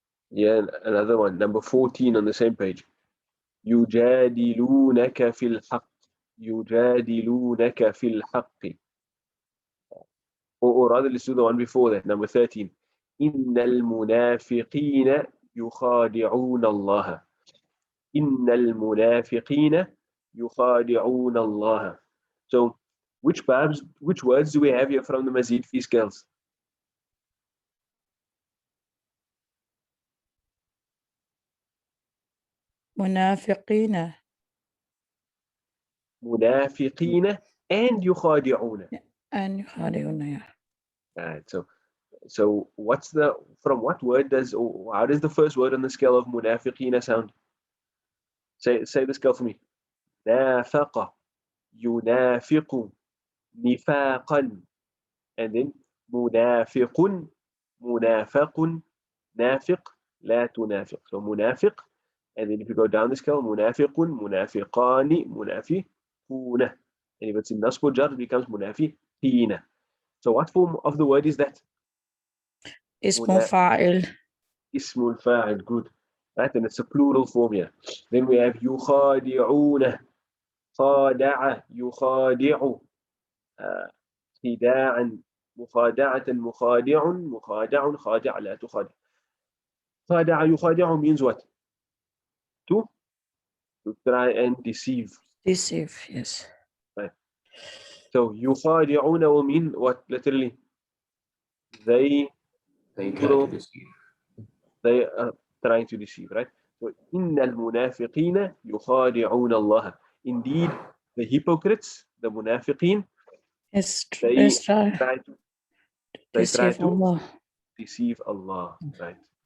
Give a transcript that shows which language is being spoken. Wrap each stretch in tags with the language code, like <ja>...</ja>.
<en>Yeah, another one, number 14 on the same page.</en> <ar>يجادلونك في الحق. يجادلونك في الحق.</ar> <en>Or rather, let's do the one before that, number 13.</en> <ar>إن المنافقين يخادعون الله. إن المنافقين يخادعون الله.</ar> <en>So, which words do we have here from the Mazid Fi scales?</en> <ar>منافقين. منافقين and يخادعون.</ar> <en>And يخادعون, yeah. Right. So from what word how does the first word on the scale of munafiqina sound? Say the scale for me.</en> <ar>نافق, ينافق, نفاقا, and then منافق, منافق, نافق, لا تنافق.</ar> <en>So منافق, and then if you go down the scale, منافق, منافقان, منافقون. And if it's in nasb jar, it becomes munafiqina. So what form of the word is that?</en> <ar>اسم فاعل.</ar> <en>اسم الفاعل, good. Right, and it's a plural form here. Then we have يخادعون.</en> <ar>خادع يخادع خداعا مخادعة مخادع خادع لا تخادع.</ar> <en>خادع يخادع means what? To try and deceive. Deceive, yes. Right. So يخادعون will mean what literally? They They try to deceive. they are trying to deceive, right?</en> <ar>So إن المنافقين يخادعون الله.</ar> <en>Indeed, the hypocrites, the munafiqeen, Yes, they let's try try to deceive Allah. deceive Allah, right?</en>